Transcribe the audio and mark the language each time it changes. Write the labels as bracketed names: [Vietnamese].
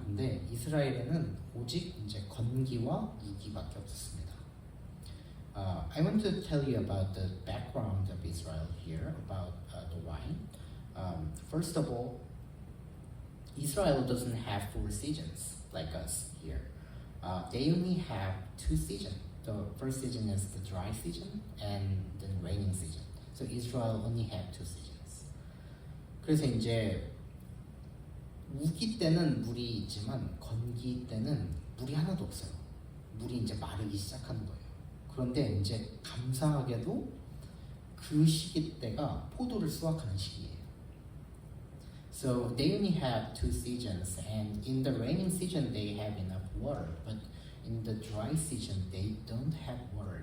[Korean] 근데 이스라엘에는 오직 이제 건기와 이기밖에 없었습니다. [English] I want to tell you about the background of Israel here about the wine. First of all, Israel doesn't have 4 seasons like us here. They only have 2 seasons. The first season is the dry season and the raining season. So Israel only have 2 seasons. [Korean] 그래서 이제 우기 때는 물이 있지만 건기 때는 물이 하나도 없어요. 물이 이제 마르기 시작하는 거예요. 그런데 이제 감사하게도 그 시기 때가 포도를 수확하는 시기예요. [English] So they only have 2 seasons, and in the raining season they have enough water, but in the dry season they don't have water.